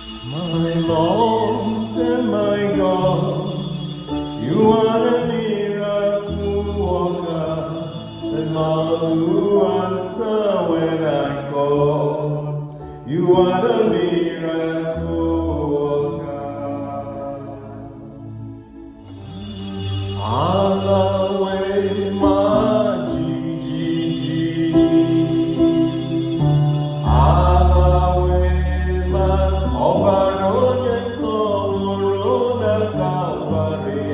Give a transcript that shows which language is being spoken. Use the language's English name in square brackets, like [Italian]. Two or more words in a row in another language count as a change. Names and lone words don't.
[English] My Lord and my God, you are a miracle worker, and my who answer when I call. You are the miracle worker. [Igbo] Alawe majiji. Alawe ma ọbara onye sọgburu na Kalvarị.